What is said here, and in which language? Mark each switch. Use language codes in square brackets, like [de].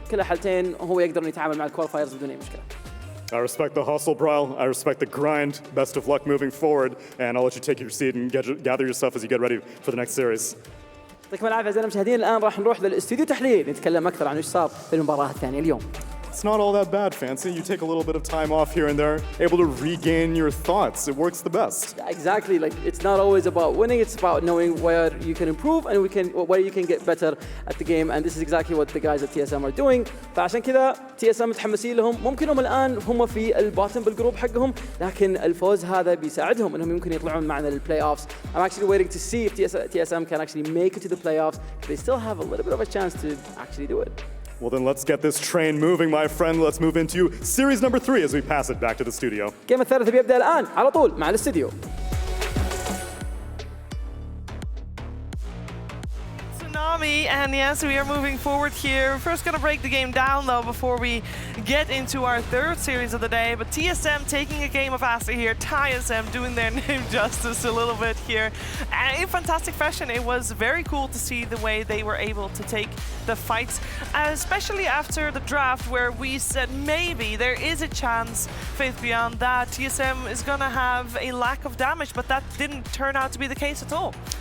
[ar] كل حالتين هو يقدر إنه يتعامل مع الكواليفايرز بدون أي مشكلة. [en] I respect the hustle, Bryle. I respect the grind. Best of luck moving forward, and I'll let you take your seat and gather your stuff as you get ready for the next series. [ar] يعطيكم العافية أعزائي المشاهدين. الآن راح نروح للاستوديو تحليل نتكلم أكثر عن إيش صار في المباراة الثانية اليوم. [en] It's not all that bad, Fancy. You take a little bit of time off here and there, able to regain your thoughts. It works the best. Exactly. Like it's not always about winning. It's about knowing where you can improve and where you can get better at the game. And this is exactly what the guys at TSM are doing. [ar] فعشان كذا TSM متحمسين لهم. ممكن هم الآن هم في الباتن بالجروب حقهم، لكن الفوز هذا بيساعدهم إنهم يمكن يطلعون معنا للplayoffs. [en] I'm actually waiting to see if TSM can actually make it to the playoffs. They still have a little bit of a chance to actually do it. Well, then let's get this train moving, my friend. Let's move into series number 3 as we pass it back to the studio. [ar] الجيم الثالث بيبدأ الآن على طول مع الاستديو. [en] And yes, we are moving forward here. First gonna break the game down though before we get into our third series of the day, but TSM taking a game of Aster here, TSM doing their name justice a little bit here. And in fantastic fashion, it was very cool to see the way they were able to take the fights, especially after the draft where we said maybe there is a chance, Faith Beyond, that TSM is gonna have a lack of damage, but that didn't turn out to be the case at all.